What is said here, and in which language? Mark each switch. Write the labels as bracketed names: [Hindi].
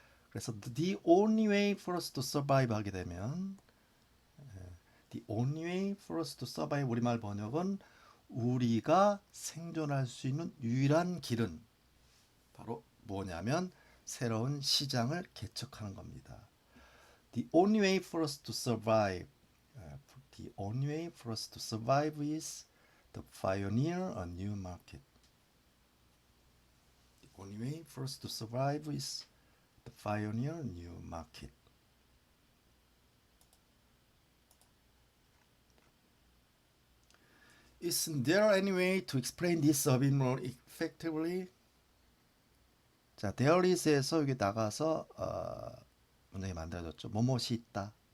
[Korean] 그래서 [English] the only way for us to survive [Korean] 하게 되면 the only way for us to survive 우리말 번역은 우리가 생존할 수 있는 유일한 길은 바로 뭐냐면 새로운 시장을 개척하는 겁니다. [English] The only way for us to survive, the only way for us to survive is to pioneer a new market. The only way for us to survive is to pioneer a new market. Isn't there any way to explain this a bit more effectively? [Korean] 자, there is에서 여기 나가서 문장이 만들어졌죠. 뭐뭇이 있다.